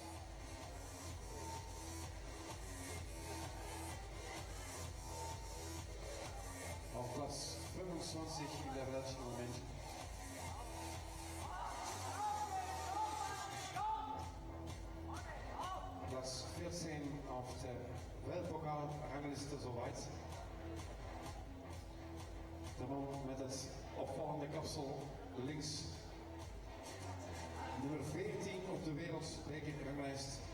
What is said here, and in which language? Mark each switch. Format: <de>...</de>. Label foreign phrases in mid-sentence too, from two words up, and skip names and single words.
<de>Auf Platz 25 in der Welt im Moment. Platz 14 auf der Weltpokal-rangliste soweit.</de> <nl>De man met het opvallende kapsel links. Nummer 14 op de wereldbekerranglijst.</nl>